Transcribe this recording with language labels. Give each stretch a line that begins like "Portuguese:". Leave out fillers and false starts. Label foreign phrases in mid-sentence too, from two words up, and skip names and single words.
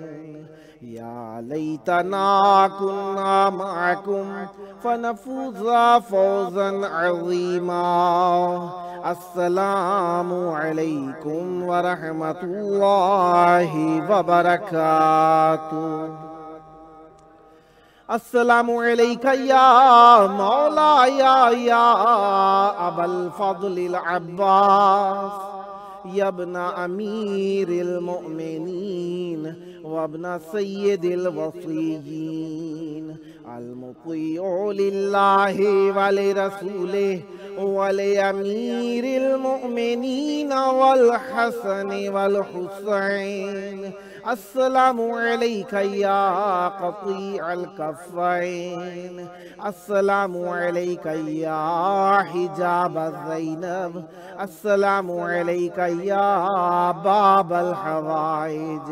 Arabic: يا ليتنا كنا معكم فنفوز فوزا عظيما. السلام عليكم ورحمة الله وبركاته. السلام عليك يا مولا يا أبا الفضل العباس يا ابن أمير المؤمنين وابن سيد الوصيين المطيع لله ولرسوله ولأمير المؤمنين والحسن والحسين. السلام عليك يا قطيع الكفين، السلام عليك يا حجاب زينب, السلام عليك يا باب الحوائج.